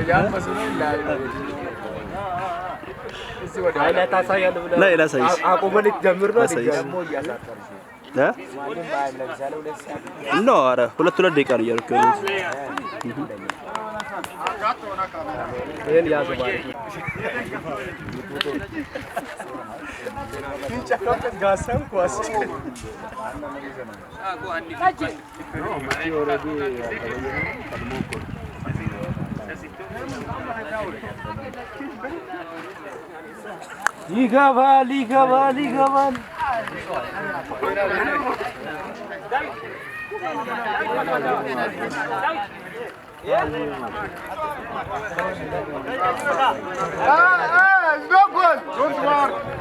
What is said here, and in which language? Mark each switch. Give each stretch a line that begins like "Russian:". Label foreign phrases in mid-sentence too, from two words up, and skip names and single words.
Amharic: ሃይላይት አሳያለሁ ብለህ ላይ ላሳይሽ አቆመን ጀምር ነው ደግሞ እያሳጠርሽ ኖ አረ ሁለት ደቂቃ ነው ያልኩ ይሄን ያዘባል Pincharon gasan kuas. Ligaban.
English: It's no good. Don't worry.